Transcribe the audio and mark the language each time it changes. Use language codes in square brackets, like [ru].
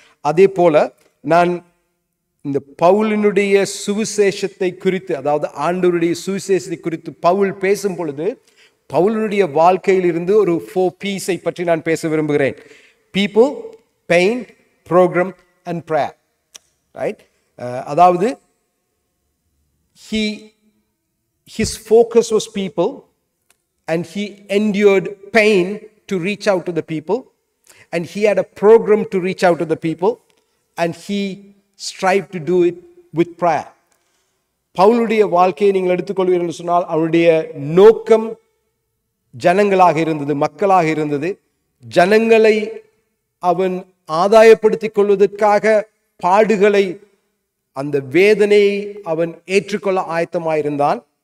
[ta] அதே போல நான் இந்த பவுலினுடைய சுவிசேஷத்தை குறித்து, அதாவது ஆண்டவருடைய சுவிசேஷத்தை குறித்து பவுல் பேசும் பொழுது பவுலினுடைய வாழ்க்கையில் இருந்து ஒரு 4 P's பற்றி நான் பேச விரும்புகிறேன். [en] People, pain, program and prayer, right? அதாவது his focus was people and he endured pain to reach out to the people, and he had a program to reach out to the people, and he strived to do it with prayer. [ta] பவுலுடைய வாழ்க்கையை நீங்கள் எடுத்துக்கொள்வீர்கள் என்று சொன்னால் அவருடைய நோக்கம் ஜனங்களாக இருந்தது, மக்களாக இருந்தது. ஜனங்களை அவன் ஆதாயப்படுத்திக் கொள்வதற்காக பாடுகளை, அந்த வேதனையை அவன் ஏற்றுக்கொள்ள ஆயத்தமாயிருந்தான்.